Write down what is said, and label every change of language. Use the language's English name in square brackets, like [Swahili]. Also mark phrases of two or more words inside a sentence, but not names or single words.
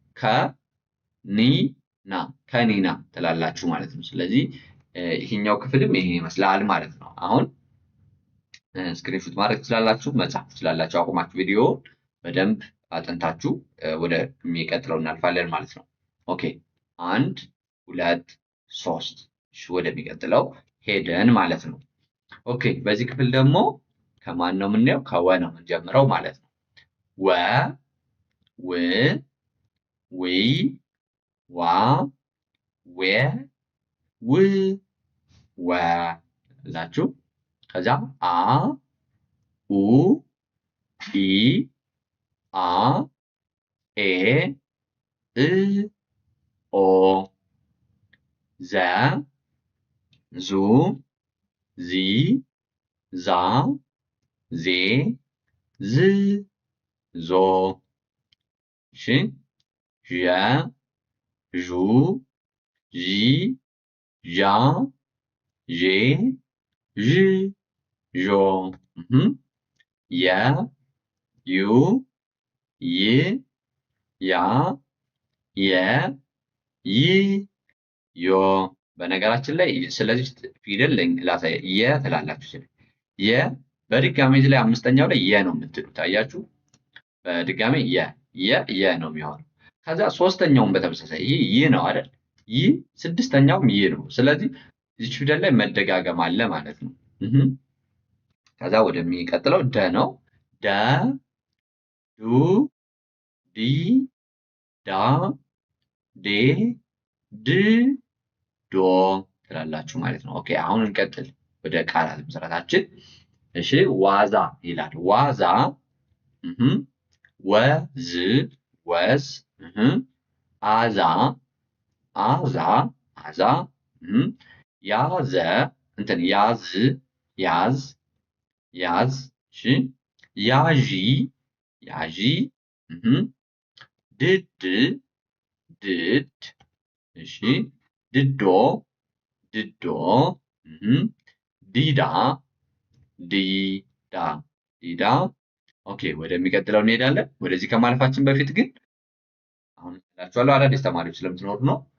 [Amharic] ከኒና ከኒና ትላላችሁ ማለት ነው። ስለዚህ ይሄኛው ክፍልም ይሄ ይመስላል ማለት ነው። አሁን ስክሪንሾት ማድረግ ትችላላችሁ፣ መጻፍ ትችላላችሁ። አቁማችሁ ቪዲዮ በደንብ አጥንታችሁ ወደሚቀጥለው እናልፋለን ማለት ነው። ኦኬ 1 2 3 እሺ፣ ወደሚቀጥለው ሄደን ማለት ነው። ኦኬ በዚህ ክፍል ደግሞ ከማን ነው የምናየው? ከወ ነው የምንጀምረው ማለት ነው። ወ ው ዊ ዋ ዌ ው ወ እላችሁ ከዛ አ ኡ ኢ አ ኤ እ ኦ ዘ ዙ ዚ ዛ ዜ ዝ ዞ ሽ ዠ ዡ ዢ ዣ ዤ ዥ ዦ የ ዩ ይ ያ የ ይ ዮ በነገራችን ላይ ስለዚህ ፊደል ላሳይ የ ትላላችሁ። የ በድጋሚ እዚህ ላይ አምስተኛው ላይ የ ነው የምትሉት አያችሁ። በድጋሚ የ ነው የሚሆነው። ከዛ ሶስተኛውን በተመሳሳይ ይህ ነው አይደል? ይህ ስድስተኛውም ይህ ነው። ስለዚህ እዚች ፊደል ላይ መደጋገም አለ ማለት ነው። ከዛ ወደሚቀጥለው ደ ነው። ደ ዱ ዲ ዳ ዴ ድ ዶ ትላላችሁ ማለት ነው። ኦኬ አሁን እንቀጥል ወደ ቃላት ምስረታችን። እሺ ዋዛ ይላል። ዋዛ ወዝ ወዝ አዛ አዛ አዛ ያዘ እንትን ያዝ ያዝ ያዝ እሺ ያዢ ያዢ ድድ ድድ እሺ ድዶ ድዶ ዲዳ ዲዳ ዲዳ ኦኬ ወደሚቀጥለው እንሄዳለን። ወደዚህ ከማለፋችን በፊት ግን አሁን እላችኋለሁ አዳዲስ ተማሪዎች ስለምትኖሩ ነው።